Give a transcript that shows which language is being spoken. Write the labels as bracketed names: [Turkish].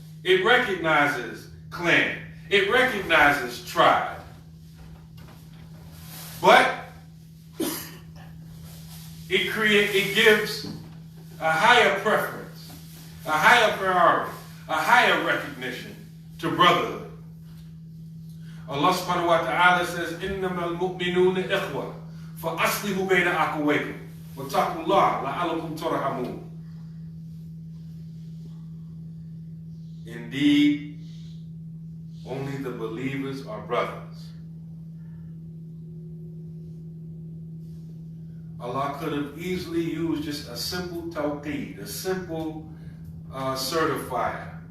[English] It recognizes clan. It recognizes tribe. But it gives a higher preference, a higher priority, a higher recognition to brotherhood. Allah subhanahu wa ta'ala says, [Arabic] إِنَّمَا الْمُؤْمِنُونَ إِخْوَةٌ فَأَصْلِحُوا بَيْنَ أَخَوَيْكُمْ وَاتَّقُوا اللَّهَ لَعَلَّكُمْ تُرْحَمُونَ. [English] Indeed, only the believers are brothers. Allah could have easily used just a simple tawqeed, a simple certifier.